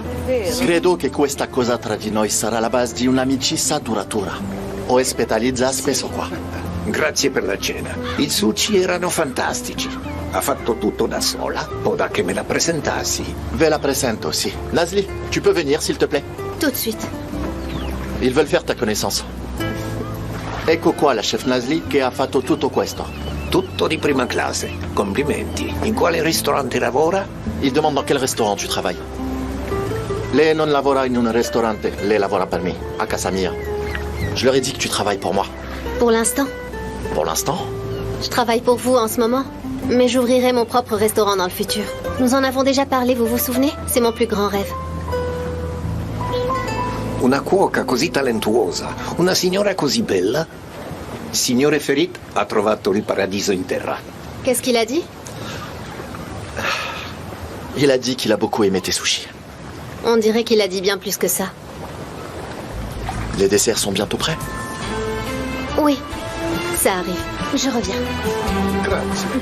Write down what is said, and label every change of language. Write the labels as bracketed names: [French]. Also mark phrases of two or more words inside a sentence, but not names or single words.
[Italian] Credo che questa cosa tra di noi sarà la base di un'amicizia duratura. Ospitalizza spesso qua. Grazie per la cena. I sushi erano fantastici. Ha fatto tutto da sola? Ora che me la presentassi. Ve la presento, sì. Nazli, [French] tu peux venir, s'il te plaît? Tout de suite. Ils veulent faire ta connaissance. [Italian] Ecco qua la chef Nazli che ha fatto tutto questo. Tutto di prima classe. Complimenti. In quale ristorante lavora? [French] Il demande dans quel restaurant tu travailles. [Italian] Lei non lavora in un ristorante, lei lavora per me, a casa mia. [French] Je leur ai dit que tu travailles pour moi. Pour l'instant. Pour l'instant? Je travaille pour vous en ce moment, mais j'ouvrirai mon propre restaurant dans le futur. Nous en avons déjà parlé, vous vous souvenez? C'est mon plus grand rêve. [Italian] Una cuoca così talentuosa, una signora così bella. Signore Ferit ha trovato il paradiso in terra. [French] Qu'est-ce qu'il a dit? Il a dit qu'il a beaucoup aimé tes sushis. On dirait qu'il a dit bien plus que ça. Les desserts sont bientôt prêts? Oui, ça arrive. Je reviens. [Italian] Grazie.